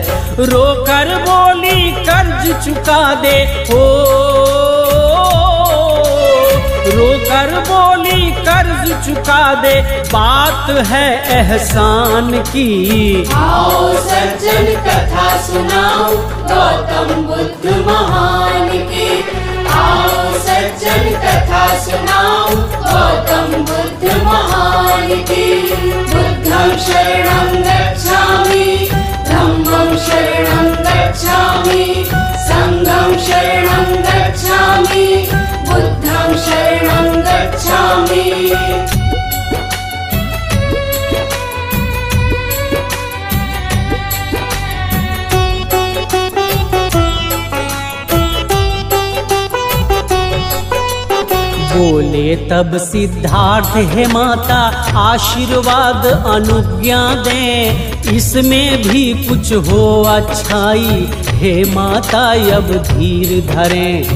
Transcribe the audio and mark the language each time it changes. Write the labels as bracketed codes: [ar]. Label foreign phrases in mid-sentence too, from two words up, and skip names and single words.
[hi] रोकर बोली कर्ज चुका दे हो, रोकर बोली कर्ज चुका दे, बात है एहसान की। आओ सज्जन कथा सुनाओ गौतम बुद्ध महान की। आओ सज्जन कथा सुनाओ गौतम बुद्ध महान की। [pi] बुद्धं शरणं गच्छामि, धम्मं शरणं गच्छामि, संघं शरणं गच्छामि, बुद्धं शरणं गच्छामि। [hi] बोले तब सिद्धार्थ हे माता आशीर्वाद अनुज्ञा दें, इसमें भी कुछ हो अच्छाई, हे माता अब धीर धरें।